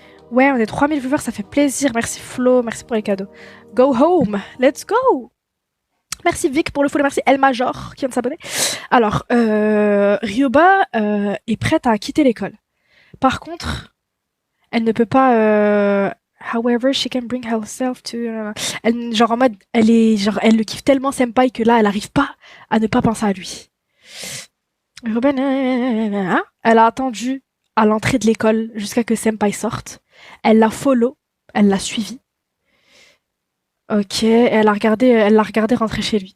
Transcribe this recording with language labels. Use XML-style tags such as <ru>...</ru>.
<fr>Ouais, on est 3000 viewers, ça fait plaisir. Merci Flo, merci pour les cadeaux.</fr> <en>Go home, let's go!</en> <fr>Merci Vic pour le follow, merci El Major qui vient de s'abonner. Alors, Ryoba est prête à quitter l'école. Par contre, elle ne peut pas...</fr> <en>However, she can bring herself to...</en> <fr>Elle, genre en mode, elle le kiffe tellement Senpai que là, elle arrive pas à ne pas penser à lui. Ryoba, elle a attendu à l'entrée de l'école jusqu'à que Senpai sorte. Elle l'a follow, elle l'a suivi. Ok, elle l'a regardé rentrer chez lui.</fr>